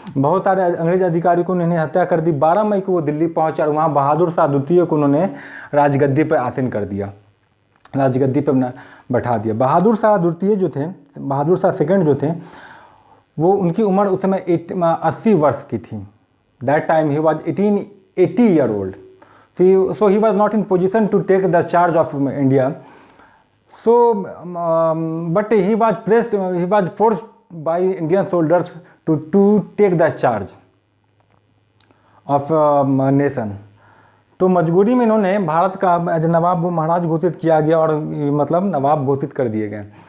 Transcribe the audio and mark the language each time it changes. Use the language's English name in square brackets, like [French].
[Hindi] बहुत सारे अंग्रेज अधिकारियों को उन्होंने हत्या कर दी। 12 मई को वो दिल्ली पहुंचे और वहाँ बहादुर शाह द्वितीय को उन्होंने राजगद्दी पर आसीन कर दिया, राजगद्दी पर बैठा दिया। बहादुर शाह द्वितीय जो थे, बहादुर शाह सेकंड जो थे, वो उनकी उम्र उस समय 80 वर्ष की थी। [English] That time he was 80 year old. So he was not in position to take the charge of India. So, but he was forced by Indian soldiers to take the charge of nation. [Hindi] तो मजबूरी में इन्होंने भारत का as नवाब महाराज घोषित किया गया, और मतलब नवाब घोषित कर दिए गए।